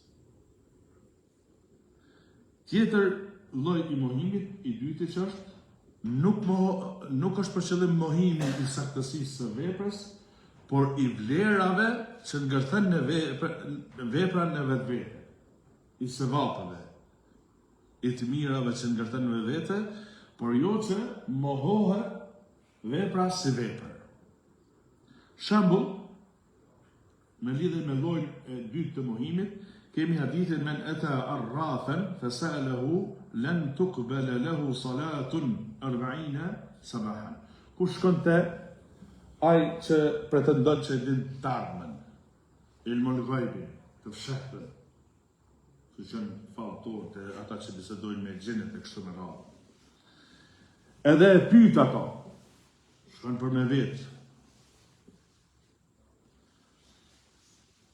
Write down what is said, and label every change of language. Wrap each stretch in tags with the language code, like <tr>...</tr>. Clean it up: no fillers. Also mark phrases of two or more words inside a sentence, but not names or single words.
<sq>Tjetër lloj i mohimit, i dyti që është nuk është për qëllim mohimi i saktësisë së veprës, por i vlerave që ngërthen në vepra në vetvete, i sevapëve, i të mirave që ngërthen në vetvete, por jo që mohohet vepra si vepër. Shembull, me lidhje me llojin e dytë të mohimit, kemi hadithin</sq> <ar>من أتى عرافا فسأله لن تقبل له صلاة 40 صباحا.</ar> <sq>Ku shkon te ai që pretendon që din të ardhmen,</sq> <ar>علم الغيب,</ar> <sq>të fshehtën, që janë falltorët e ata që bisedojnë me xhenet e kështu me radhë. Edhe e pyet ato, shkon për me vetë.</sq>